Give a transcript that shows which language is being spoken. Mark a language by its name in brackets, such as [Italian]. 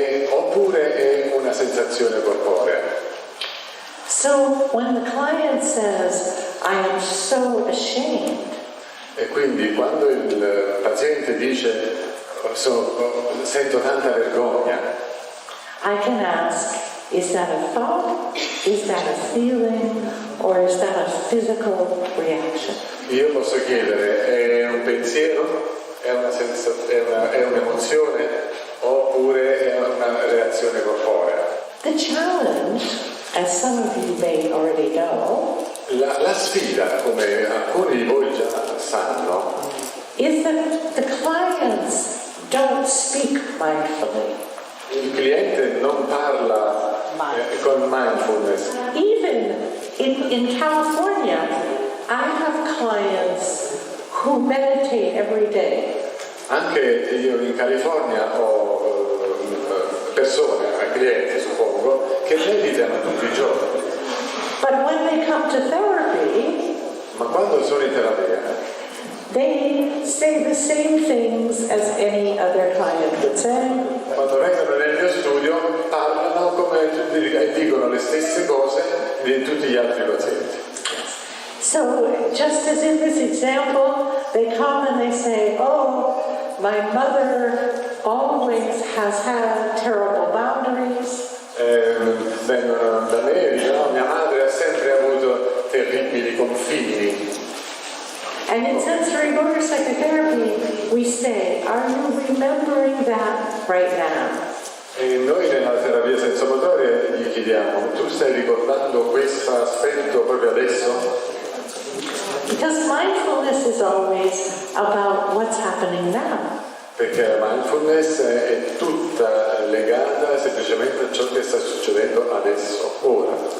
[Italian] oppure è una sensazione corporea. [English] So when the client says, I am so ashamed, [Italian] E quindi quando il paziente dice sento tanta vergogna, [English] I can ask, is that a thought? Is that a feeling? Or is that a physical reaction? [Italian] io posso chiedere è un pensiero, è un'emozione oppure è una reazione corporea. [English] The challenge, as some of you may already know, [Italian] La sfida, come alcuni di voi già sanno, [English] is that the clients don't speak mindfully. [Italian] il cliente non parla con mindfulness. [English] Even in California, I have clients who meditate every day. [Italian] Anche io in California ho persone, clienti suppongo, che meditano tutti i giorni. [English] But when they come to therapy, [Italian] Ma quando sono in terapia, [English] they say the same things as any other client would say. [Italian] quando vengono nel mio studio, parlano come e dicono le stesse cose di tutti gli altri pazienti. [English] So just as in this example, they come and they say, oh, my mother always has had terrible boundaries. [Italian] Vengono da me e dicono mia madre ha sempre avuto terribili confini. [English] And in sensory motor psychotherapy, we say, are you remembering that right now? [Italian] E noi nella terapia sensomotoria gli chiediamo, tu stai ricordando questo aspetto proprio adesso? [English] Because mindfulness is always about what's happening now. [Italian] Perché la mindfulness è tutta legata semplicemente a ciò che sta succedendo adesso, ora.